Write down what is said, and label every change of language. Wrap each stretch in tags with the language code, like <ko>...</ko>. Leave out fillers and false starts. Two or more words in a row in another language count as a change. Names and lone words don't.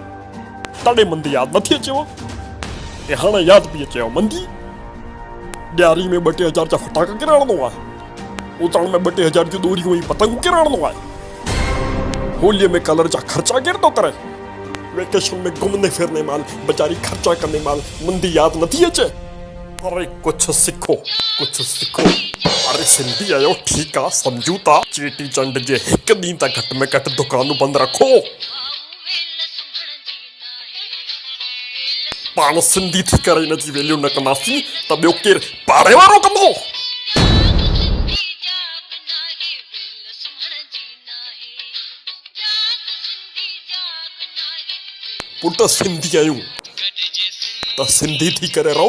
<sd>ताड़ी मंदी याद नथी अचेव. ऐं हाणे याद पई अचेव मंदी. ॾियारी में 2-3 हज़ार जा फटाका किराणो आहे. उतराण में 2-3 हज़ार जी दूरियूं ऐं पतंगूं किराणो आहे. होलीअ में कलर जा ख़र्चा केरु थो करे. वेकेशन में घुमंदे फिरने माल बेचारी खर्चा कंदे माल मंदी याद नथी अचे.</sd> <hi>अरे कुछ सीखो कुछ सीखो.</hi> <sd>अरे सिंधी आयो ठीक आहे सम्झूं था. चेटी चंड जे हिकु ॾींहुं त घटि में घटि दुकानूं बंदि रखो. पाण सिंधी थी करे हिनजी वैल्यू न कंदासीं त ॿियो केरु पाड़े वारो कंदो. पुट सिंधी आहियूं त सिंधी थी करे रहो.</sd>